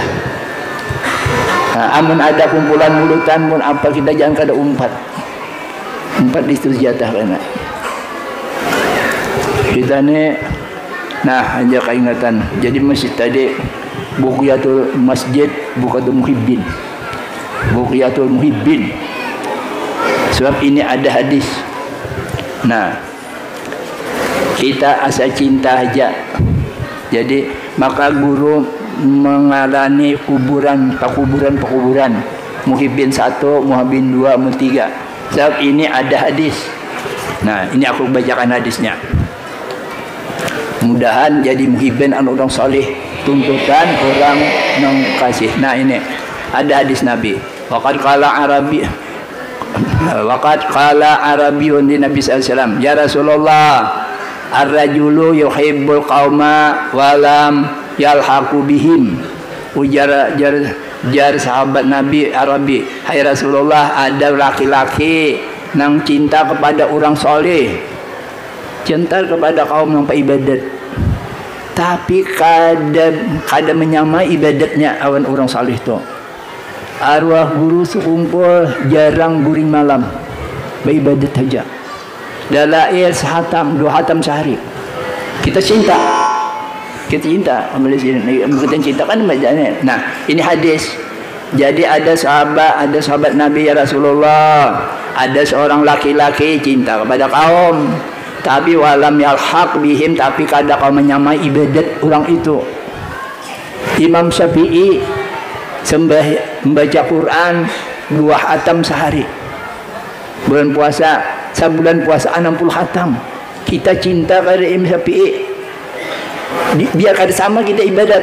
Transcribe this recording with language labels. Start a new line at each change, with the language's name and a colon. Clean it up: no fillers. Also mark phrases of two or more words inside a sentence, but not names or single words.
Banjar: Nah, amun ada kumpulan mulutan pun apa kita jangan kada umpat. Umpat di situ jatah kena. Kita ni, nah aja keingatan.
Indonesian: Jadi masjid tadi Buqiyatul Masjid Buqiyatul Muhibbin. Buqiyatul Muhibbin. Sebab ini ada hadis. Nah, kita asal cinta aja. Jadi maka guru mengalami pekuburan. Muhibbin 1, Muhibbin 2, Muhibbin 3. Sebab ini ada hadis. Nah, ini aku bacakan hadisnya. Mudahan jadi muhibbin orang saleh, tuntutan orang yang kasih. Nah, ini ada hadis Nabi.
Arabic: وقد قال أعرابي للنبي صلى الله عليه وسلم يا رسول الله الرجل يحب القوم ولم يلحق بهم.
Indonesian: Ujar sahabat Nabi Arabi, hai Rasulullah, ada laki-laki yang cinta kepada orang soleh, cinta kepada kaum yang ibadat, tapi kada menyamai ibadatnya awan orang soleh itu.
Banjar: Arwah guru sekumpul jarang guring malam.
Indonesian: beribadat saja. Dalail sehatam, 2 hatam sehari. Kita cinta. Kita cinta. Kita cinta kan bacanya. Nah, ini hadis. Jadi ada sahabat Nabi, ya Rasulullah, ada seorang laki-laki cinta kepada kaum, tapi
Arabic: ولم يلحق بهم,
Indonesian: tapi kadang kau menyamai ibadat orang itu. Imam Syafi'i membaca Quran 2 hatam sehari. Bulan puasa, sebulan puasa 60 hatam. Kita cinta kepada Imam Syafi'i. Biar kada sama kita ibadat.